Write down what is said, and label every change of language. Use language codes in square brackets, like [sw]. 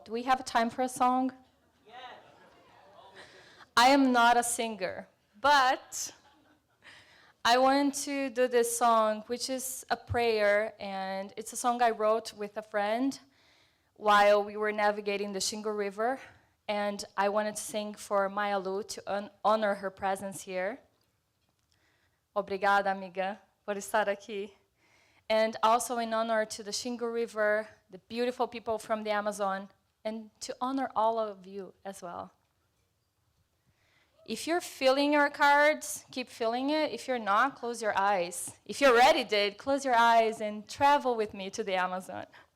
[en] Do we have time for a song? Yes. I am not a singer, but I wanted to do this song, which is a prayer, and it's a song I wrote with a friend while we were navigating the Xingu River, and I wanted to sing for Mayalu to honor her presence here. [pt] Obrigada, amiga, por estar aqui. [en] And also in honor to the Xingu River, the beautiful people from the Amazon, and to honor all of you as well. If you're filling your cards, keep filling it. If you're not, close your eyes. If you already did, close your eyes and travel with me to the Amazon.